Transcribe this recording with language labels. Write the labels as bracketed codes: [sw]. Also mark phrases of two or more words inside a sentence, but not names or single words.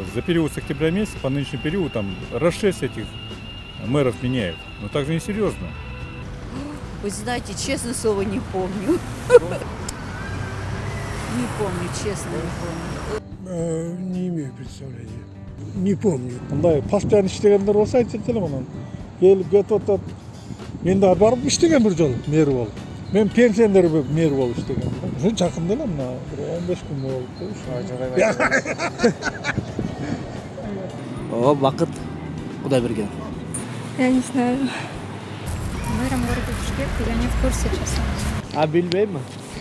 [ru] За период с октября месяца по нынешний период там раз 6 этих мэров меняют. Ну так же несерьезно. Вы знаете, честно слово не помню. Не помню, честно не помню. Не имею представления. Не помню. [ky] Мындай постоянно иштегендер болсо айтат элем анан келип кетип атат. Мен дагы барып иштегем бир жолу мэр болуп. Мен пенсионер мэр болуп иштегем. Ушу жакында эле мына 15 күн болуп. О, бакыт Кудайберген. [ru] Я не знаю. Мэром города Бишкек, я не в курсе, честно. [ky] А билбейм.